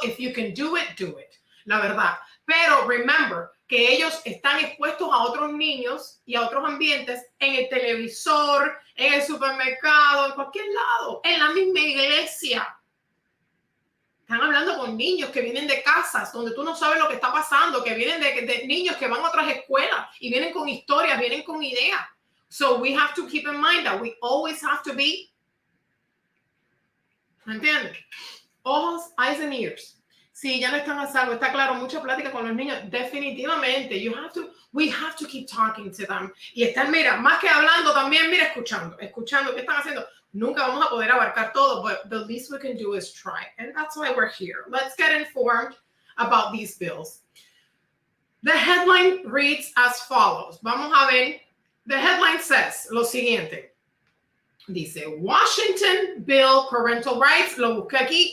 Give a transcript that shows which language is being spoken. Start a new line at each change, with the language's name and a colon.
English: If you can do it, do it.
Spanish: La verdad. Pero remember que ellos están expuestos a otros niños y a otros ambientes en el televisor, en el supermercado, en cualquier lado, en la misma iglesia. Están hablando con niños que vienen de casas donde tú no sabes lo que está pasando, que vienen de niños que van a otras escuelas y vienen con historias, vienen con ideas.
English: So we have to keep in mind that we always have to be,
Spanish: ¿me entiendes?
English: Ojos, eyes and ears.
Spanish: Sí, ya no están a salvo, está claro, mucha plática con los niños, definitivamente.
English: We have to keep talking to them.
Spanish: Y están, mira, más que hablando también, mira, escuchando, ¿qué están haciendo? Nunca vamos a poder abarcar todo,
English: but the least we can do is try. And that's why we're here. Let's get informed about these bills. The headline reads as follows.
Spanish: Vamos a ver.
English: The headline says
Spanish: lo siguiente. Dice, Washington Bill Parental Rights. Lo busqué aquí.